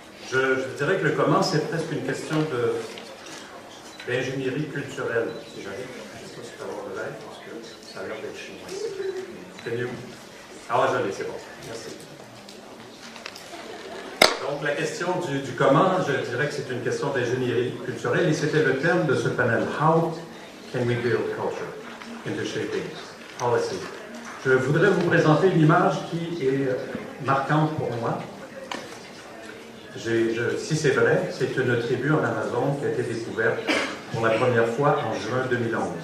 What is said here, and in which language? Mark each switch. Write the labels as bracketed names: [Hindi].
[French] Je dirais que le comment, c'est presque une question d'ingénierie culturelle, si j'arrive. Je ne sais pas si tu vas avoir de l'aide, parce que ça a l'air d'être chez moi. C'est mieux. Ah, je l'ai, c'est bon. Merci. Donc, la question du comment, je dirais que c'est une question d'ingénierie culturelle, et c'était le thème de ce panel. [English] How can we build culture into shaping policy? [French] Je voudrais vous présenter une image qui est marquante pour moi. Si c'est vrai, c'est une tribu en Amazon qui a été découverte pour la première fois en juin 2011.